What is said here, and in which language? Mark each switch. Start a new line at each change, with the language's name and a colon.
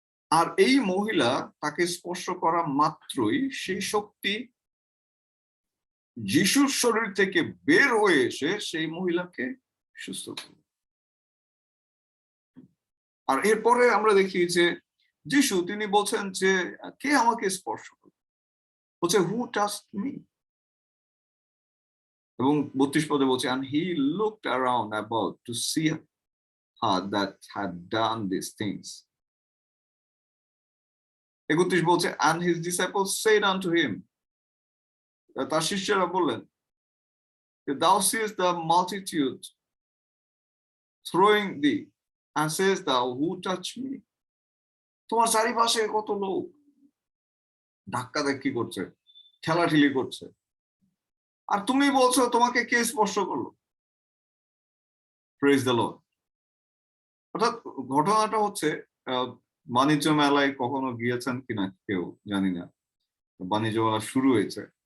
Bangla: আর এই মহিলা তাকে স্পর্শ করা মাত্রই সেই শক্তি যিশুর শরীর থেকে বের হয়ে এসে সেই মহিলাকে সুস্থ করল। আর এরপরে আমরা দেখি যে যিশু তিনি বলছেন যে কে আমাকে স্পর্শ করল, বলছে
English: Who touched me.
Bangla: এবং 32 পদে বলছে
English: and he looked around about to see her that had done these things.
Bangla: 31 বলছে
English: and his disciples said unto him,
Bangla: তার শিষ্যরা বললেন,
English: thou seest the multitude throwing thee and says thou who touched me?
Bangla: তোমার চারিপাশে কত লোক ধাক্কাধাক্কি করছে, ঠেলাঠেলি করছে, আর তুমি বলছো তোমাকে কে স্পর্শ করলো?
English: Praise the Lord.
Bangla: অর্থাৎ ঘটনাটা হচ্ছে বাণিজ্য মেলায় কখনো গিয়েছেন কিনা কেউ জানি না, বাণিজ্য মেলা শুরু হয়েছে।